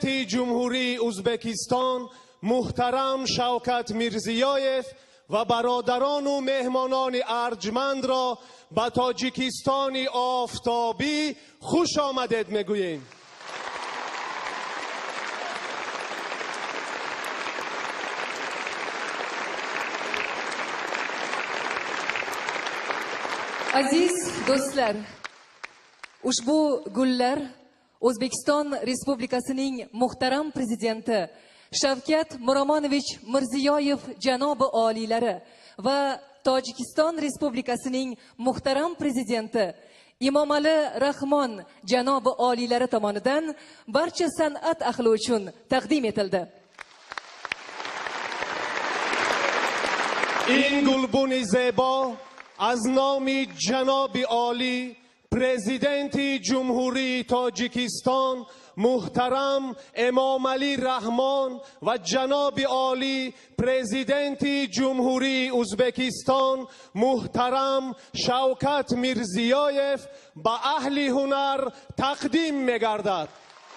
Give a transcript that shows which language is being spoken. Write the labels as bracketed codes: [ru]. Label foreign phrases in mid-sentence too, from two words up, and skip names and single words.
[tg] جمهوری ازبکستان محترم شوکت میرزیایف و برادران و مهمانان ارجمند را به تاجیکستان آفتابی خوش آمدید میگوییم. [uz] Aziz do'stlar, ushbu gullar O'zbekiston Respublikasining muhtaram prezidenti Shavkat Miromonovich Mirziyoyev janobi oliylari va Tojikiston Respublikasining muhtaram prezidenti Imomali Rahmon janobi oliylari tomonidan barcha san'at ahli uchun taqdim etildi. [tg] این گلبن زیبا از نام جناب عالی پرزیدنت جمهوری تاجیکستان محترم امام علی رحمان و جناب عالی پرزیدنت جمهوری ازبکستان محترم شوکت میرزیایف به اهل هنر تقدیم می‌گردد.